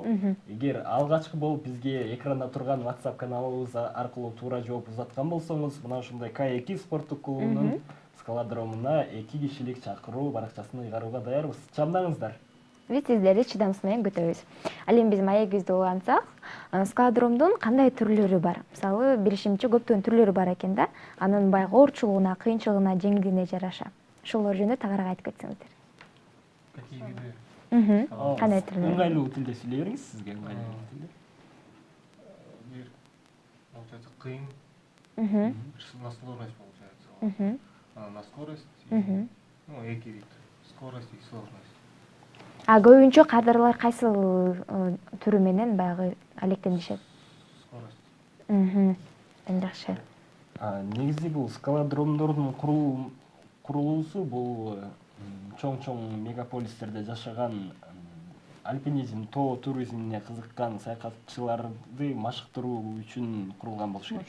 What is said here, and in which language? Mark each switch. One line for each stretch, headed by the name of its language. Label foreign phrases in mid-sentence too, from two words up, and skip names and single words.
Kyrgyz: Эгер алгачкы болуп бизге экранда турган WhatsApp каналыбыз аркылуу туура жооп узаткан болсоңуз, мына ушундай К2 спорттук клубунун скалодромуна 2 кишилик чакыруу баракчасын ыйгарууга даярбыз. Чамдаңыздар. Биз сиздерди чыдамсыз менен күтөбүз. Ал эми биз маегибизди улантсак, скалодромдун кандай түрлөрү бар? Мисалы, билишимче көптөгөн түрлөрү бар экен да. Анын баягы оорчулугуна, кыйынчылыгына, жеңилдигине жараша. Ошолор жөнүндө тагыраак айтып кетсеңиздер.
Russian: Какие виды?
Kyrgyz: Кандай түрлөрү? Ыңгайлуу тилде сүйлөй бериңиз, сизге ыңгайлуу тилде. Бир, получается, кыйын.
Russian: На сложность, получается. На скорость. Ну, эки вид. Скорость и сложность.
Kyrgyz: Көбүнчө кадрлар кайсыл түрү менен баягы алектенишет? Скорость. Жакшы. Негизи бул скалодромдордун курулуусу бул чоң мегаполистерде жашаган альпинизм, тоо туризмине кызыккан саякатчыларды машыктыруу үчүн курулган болуш керек.